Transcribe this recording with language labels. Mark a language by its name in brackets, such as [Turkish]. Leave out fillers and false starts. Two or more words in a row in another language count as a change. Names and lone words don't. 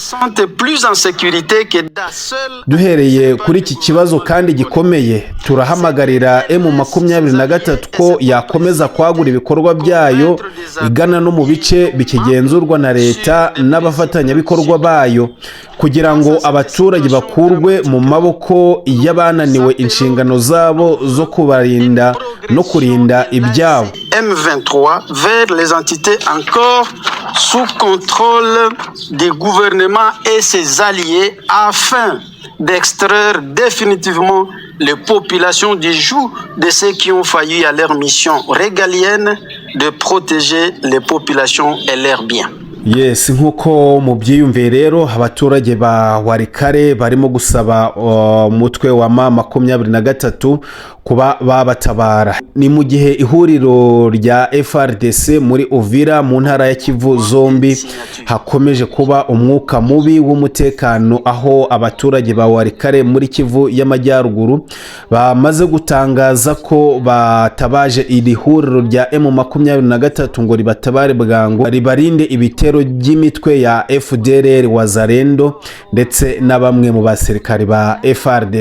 [Kinyarwanda] Duhereye kuri iki kibazo kandi gikomeye, turahamagarira M23 ko yakomeza kwagura ibikorwa byayo igana no mu bice bikigenzurwa na leta n'abafatanyabikorwa bayo, kugira ngo abaturage bakurwe mu maboko y'abananiwe inshingano zabo zo kubarinda kwirinda no kurinda ibyabo. [French] M23 vers les entités encore sous contrôle des gouvernements et ses alliés afin d'extraire définitivement les populations du joug de ceux qui ont failli à leur mission régalienne de protéger les populations et leurs biens. [Kinyarwanda] Yes, nkuko mubyiyumviye rero abaturage ba Walikale barimo gusaba umutwe wa M23 kuba babatabara. Ni mu gihe ihuriro rya FARDC muri Uvira mu ntara ya Kivu zombi hakomeje kuba umwuka mubi w'umutekano, aho abaturage ba Walikale muri Kivu y'amajyaruguru bamaze gutangaza ko batabaje iri huriro rya M23 ngo ribatabare bwangu ribarinde ibitero ry'imitwe ya FDLR Wazalendo ndetse na bamwe mu basirikare ba FARDC.